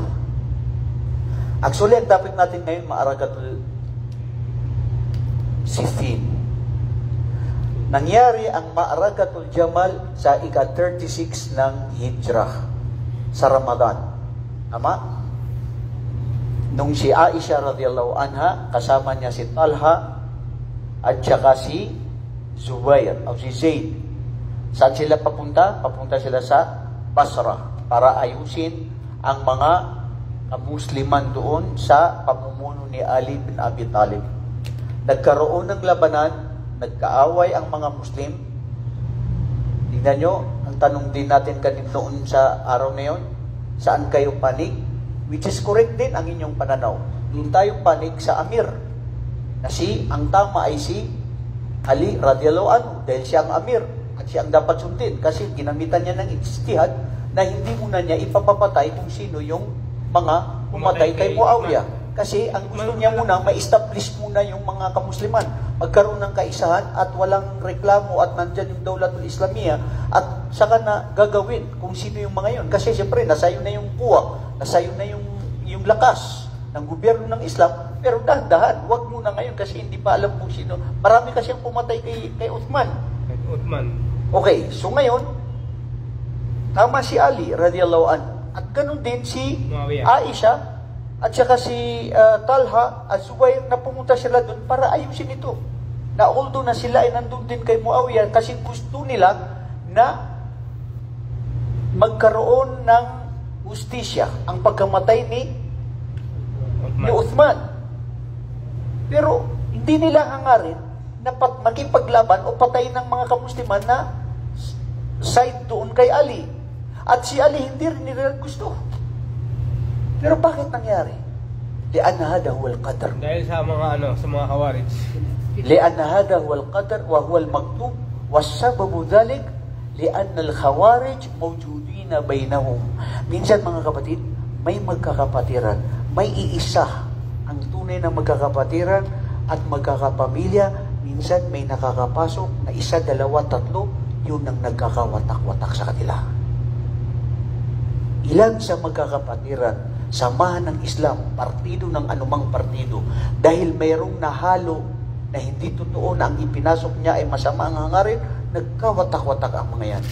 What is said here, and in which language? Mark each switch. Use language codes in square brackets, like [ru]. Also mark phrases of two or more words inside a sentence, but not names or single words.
[tl] Actually, ang topic natin ngayon, Ma'arakatul Siffin. Nangyari ang Ma'arakatul Jamal sa ika-36 ng Hijrah sa Ramadan. Tama? Nung si Aisha [ar] رضي الله عنها, [tl] kasama niya si Talha at saka si Zubair o si Zaid. Saan sila papunta? Papunta sila sa Basra para ayusin ang mga Musliman doon sa pamumuno ni Ali bin Abi Talib. Nagkaroon ng labanan, nagkaaway ang mga Muslim. Tingnan nyo, ang tanong din natin kanina noon sa araw na yun, saan kayo panig? [en] Which is correct [tl] din ang inyong pananaw. Doon tayo panig sa Amir. Na ang tama ay si Ali [ar] رضي الله عنه, [tl] dahil siya ang Amir at siya ang dapat sundin. Kasi ginamitan niya ng ijtihad na hindi muna niya ipapapatay kung sino yung mga pumatay kay Muawiyah. Kasi ang gusto niya muna, ma-establish muna yung mga kamusliman. Magkaroon ng kaisahan at walang reklamo at nandyan yung [ar] الدولة الإسلامية [tl] at saka na gagawin kung sino yung mga yun. Kasi siyempre, nasayo na yung kuwa, nasayo na yung lakas ng gobyerno ng Islam. Pero dahan-dahan, wag muna ngayon kasi hindi pa alam kung sino. Marami kasi ang pumatay kay Uthman. Kahit Uthman. Okay, so ngayon, tama si Ali [ar] رضي الله عنه. [tl] At ganun din si Muawiyah. Aisha at saka si Talha at Zubair na pumunta sila doon para ayusin ito. Na although na sila ay nandun din kay Muawiyah kasi gusto nila na magkaroon ng hustisya ang pagkamatay ni Uthman. Pero hindi nila hangarin na makipaglaban o patayin ng mga kamusliman na side doon kay Ali. At si Ali hindi rin nila gusto. Pero bakit nangyari? [ar] لأن هذا هو القدر. [tl] Dahil sa mga Khawarij. [ar] لأن هذا هو القدر وهو المكتوب والسبب ذلك لأن الخوارج موجودين بينهم. [tl] Minsan mga kapatid, may magkakapatiran, may iisa ang tunay na magkakapatiran at magkakapamilya. Minsan may nakakapasok na isa, dalawa, tatlo, yun ang nagkakawatak-watak sa kanila. Ilan sa magkakapatiran, samahan ng Islam, partido ng anumang partido, dahil mayroong nahalo na hindi totoo na ang ipinasok niya ay masama ang hangarin, nagkawatak-watak ang mga yan.